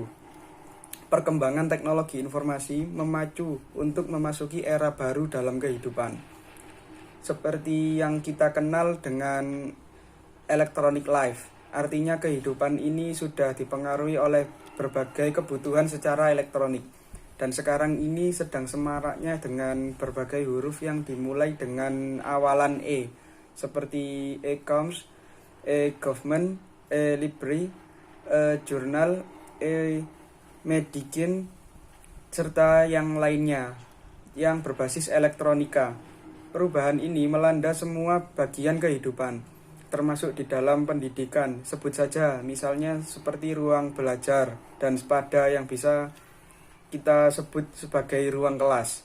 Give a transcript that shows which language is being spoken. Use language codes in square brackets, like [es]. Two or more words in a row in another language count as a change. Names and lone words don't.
[id] Perkembangan teknologi informasi memacu untuk memasuki era baru dalam kehidupan, seperti yang kita kenal dengan [en] electronic life. [id] Artinya kehidupan ini sudah dipengaruhi oleh berbagai kebutuhan secara elektronik. Dan sekarang ini sedang semaraknya dengan berbagai huruf yang dimulai dengan awalan E, seperti [en] e-commerce, e-government, e-library, e-journal, e-medicine, [id] serta yang lainnya yang berbasis elektronika. Perubahan ini melanda semua bagian kehidupan, termasuk di dalam pendidikan. Sebut saja misalnya seperti ruang belajar dan sepada yang bisa kita sebut sebagai ruang kelas.